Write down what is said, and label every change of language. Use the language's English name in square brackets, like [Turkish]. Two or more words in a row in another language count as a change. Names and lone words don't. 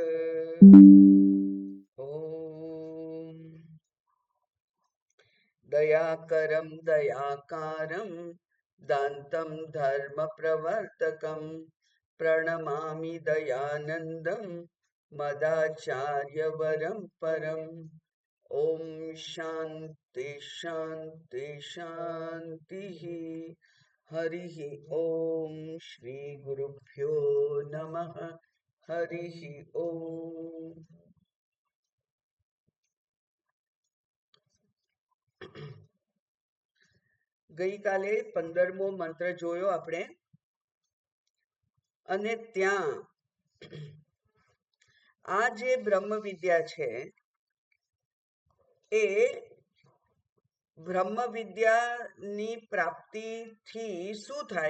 [Sanskrit] ॐ दयाकरं दयाकारं दान्तं धर्मप्रवर्तकं प्रणमामि दयानन्दं मदाचार्यवरं परम्। ॐ शान्ति शान्ति शान्तिः। हरिः ॐ श्री गुरुभ्यो नमः। हरिः ॐ। [Gujarati] ગઈકાલે 15મો મંત્ર જોયો આપણે, અને ત્યાં આ જે બ્રહ્મ વિદ્યા છે એ બ્રહ્મ વિદ્યાની પ્રાપ્તિથી શું થાય?